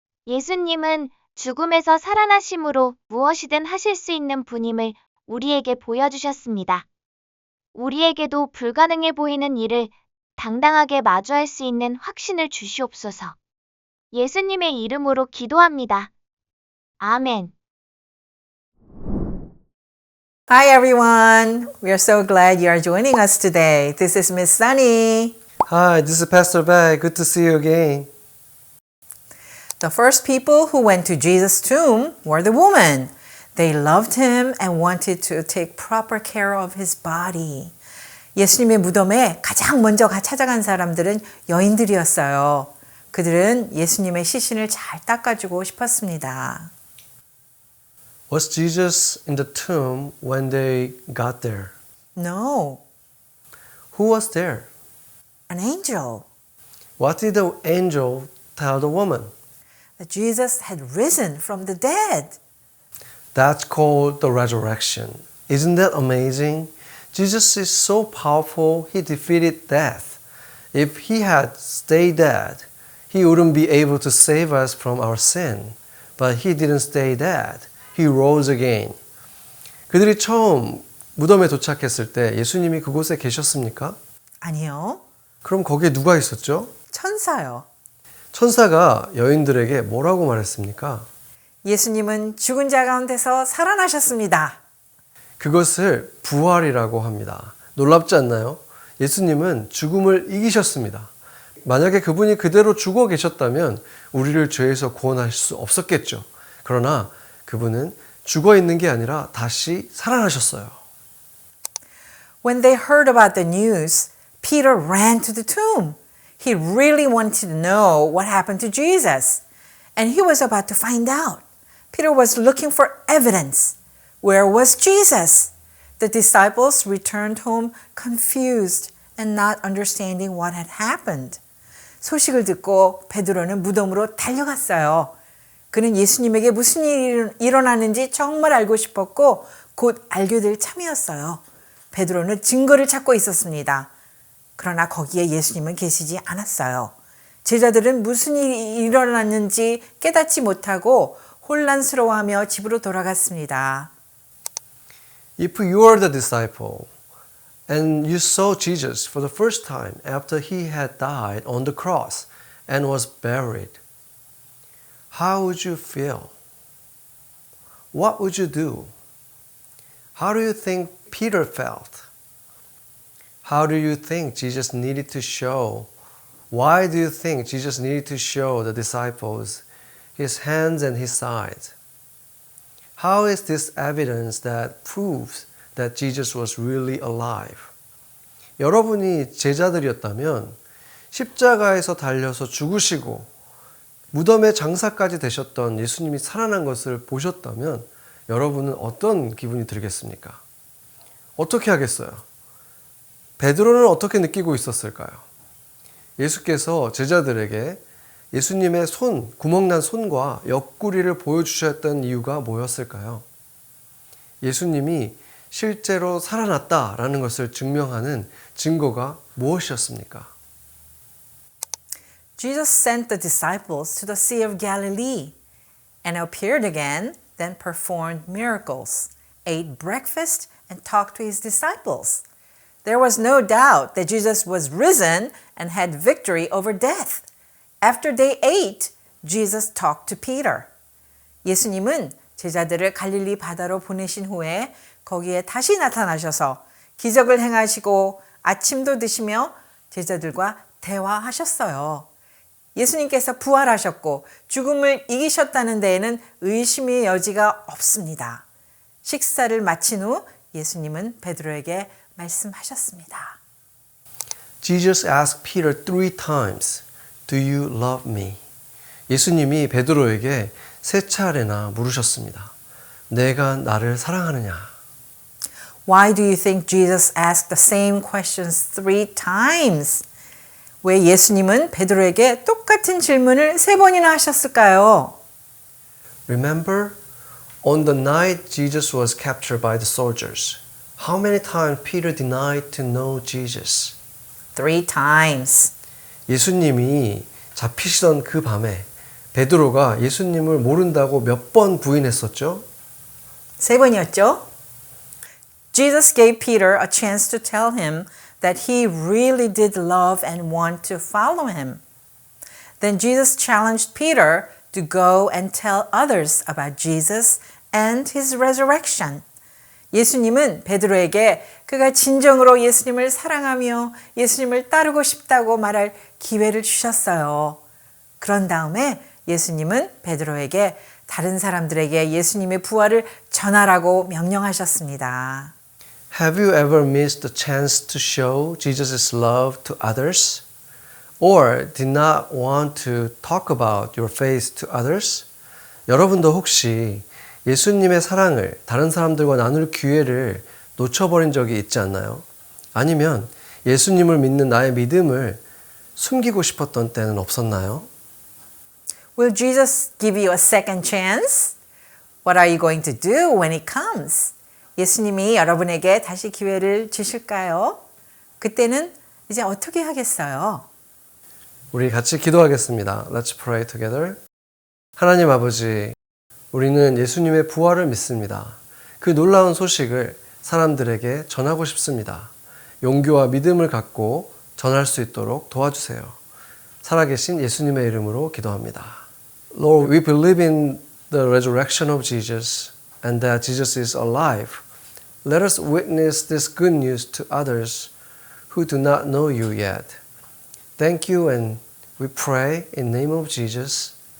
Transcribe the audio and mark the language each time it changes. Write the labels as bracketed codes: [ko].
[ko] 예수님은 죽음에서 살아나심으로 무엇이든 하실 수 있는 분임을 우리에게 보여주셨습니다. 우리에게도 불가능해 보이는 일을 당당하게 마주할 수 있는 확신을 주시옵소서. 예수님의 이름으로 기도합니다. 아멘. [en] Hi everyone, we are so glad you are joining us today. This is Miss Sunny. Hi, this is Pastor Bai. Good to see you again. The first people who went to Jesus' tomb were the women. They loved him and wanted to take proper care of his body. [ko] 예수님의 무덤에 가장 먼저 찾아간 사람들은 여인들이었어요. 그들은 예수님의 시신을 잘 닦아주고 싶었습니다. [en] Was Jesus in the tomb when they got there? No, Who was there? an angel. What did the angel tell the woman? That Jesus had risen from the dead. That's called the resurrection. Isn't that amazing? Jesus is so powerful, he defeated death. If he had stayed dead, he wouldn't be able to save us from our sin. But he didn't stay dead. He rose again. [ko] 그들이 처음 무덤에 도착했을 때 예수님이 그곳에 계셨습니까? 아니요, 그럼 거기에 누가 있었죠? 천사요. 천사가 여인들에게 뭐라고 말했습니까? 예수님은 죽은 자 가운데서 살아나셨습니다. 그것을 부활이라고 합니다. 놀랍지 않나요? 예수님은 죽음을 이기셨습니다. 만약에 그분이 그대로 죽어 계셨다면 우리를 죄에서 구원할 수 없었겠죠. 그러나 그분은 죽어 있는 게 아니라 다시 살아나셨어요. [en] When they heard about the news, Peter ran to the tomb. He really wanted to know what happened to Jesus, and he was about to find out. Peter was looking for evidence. Where was Jesus? The disciples returned home confused and not understanding what had happened. [ko] 소식을 듣고 베드로는 무덤으로 달려갔어요. 그는 예수님에게 무슨 일이 일어나는지 정말 알고 싶었고 곧 알게 될 참이었어요. 베드로는 증거를 찾고 있었습니다. 그러나 거기에 예수님은 계시지 않았어요. 제자들은 무슨 일이 일어났는지 깨닫지 못하고 혼란스러워하며 집으로 돌아갔습니다. [en] If you are the disciple and you saw Jesus for the first time after he had died on the cross and was buried, how would you feel? What would you do? How do you think Peter felt? How do you think Jesus needed to show? Why do you think Jesus needed to show the disciples his hands and his sides? How is this evidence that proves that Jesus was really alive? [ko] 여러분이 제자들이었다면 십자가에서 달려서 죽으시고 무덤의 장사까지 되셨던 예수님이 살아난 것을 보셨다면 여러분은 어떤 기분이 들겠습니까? 어떻게 하겠어요? 베드로는 어떻게 느끼고 있었을까요? 예수께서 제자들에게 예수님의 구멍난 손과 옆구리를 보여주셨던 이유가 뭐였을까요? 예수님이 실제로 살아났다라는 것을 증명하는 증거가 무엇이었습니까? [en] Jesus sent the disciples to the Sea of Galilee and appeared again, then performed miracles, ate breakfast, and talked to his disciples. There was no doubt that Jesus was risen and had victory over death. After day 8, Jesus talked to Peter. [ko] 예수님은 제자들을 갈릴리 바다로 보내신 후에 거기에 다시 나타나셔서 기적을 행하시고 아침도 드시며 제자들과 대화하셨어요. 예수님께서 부활하셨고 죽음을 이기셨다는 데에는 의심의 여지가 없습니다. 식사를 마친 후 예수님은 베드로에게 말씀하셨습니다. [en] Jesus asked Peter 3 times, Do you love me? [ko] 예수님이 베드로에게 3차례나 물으셨습니다. 내가 나를 사랑하느냐? [en] Why do you think Jesus asked the same questions 3 times? [ko] 왜 예수님은 베드로에게 똑같은 질문을 3번이나 하셨을까요? [en] Remember, on the night Jesus was captured by the soldiers, how many times Peter denied to know Jesus? 3 times. [ko] 예수님이 잡히시던 그 밤에 베드로가 예수님을 모른다고 몇 번 부인했었죠? 3번이었죠? [en] Jesus gave Peter a chance to tell him that he really did love and want to follow him. Then Jesus challenged Peter to go and tell others about Jesus and his resurrection. [ko] 예수님은 베드로에게 그가 진정으로 예수님을 사랑하며 예수님을 따르고 싶다고 말할 기회를 주셨어요. 그런 다음에 예수님은 베드로에게 다른 사람들에게 예수님의 부활을 전하라고 명령하셨습니다. [en] Have you ever missed the chance to show Jesus' love to others? Or did not want to talk about your faith to others? [ko] 여러분도 혹시 예수님의 사랑을 다른 사람들과 나눌 기회를 놓쳐버린 적이 있지 않나요? 아니면 예수님을 믿는 나의 믿음을 숨기고 싶었던 때는 없었나요? [en] Will Jesus give you a second chance? What are you going to do when it comes? [ko] 예수님이 여러분에게 다시 기회를 주실까요? 그때는 이제 어떻게 하겠어요? 우리 같이 기도하겠습니다. [en] Let's pray together. [ko] 하나님 아버지, 우리는 예수님의 부활을 믿습니다. 그 놀라운 소식을 사람들에게 전하고 싶습니다. 용기와 믿음을 갖고 전할 수 있도록 도와주세요. 살아계신 예수님의 이름으로 기도합니다. [en] Lord, we believe in the resurrection of Jesus and that Jesus is alive. Let us witness this good news to others who do not know you yet. Thank you and we pray in the name of Jesus.